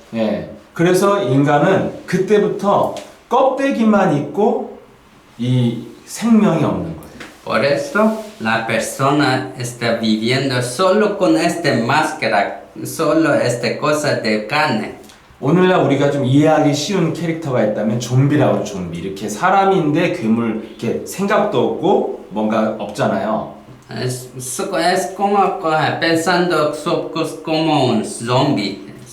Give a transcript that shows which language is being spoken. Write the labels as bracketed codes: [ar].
[ko] 예. 그래서 인간은 그때부터 껍데기만 있고 이 생명이 없는 거예요. [es] Por eso la persona está viviendo solo con esta máscara, solo esta cosa de carne. [ko] 오늘날 우리가 좀 이해하기 쉬운 캐릭터가 있다면 좀비라고 좀비. 이렇게 사람인데 괴물, 이렇게 생각도 없고 뭔가 없잖아요. [es] Es como pensando como un zombie.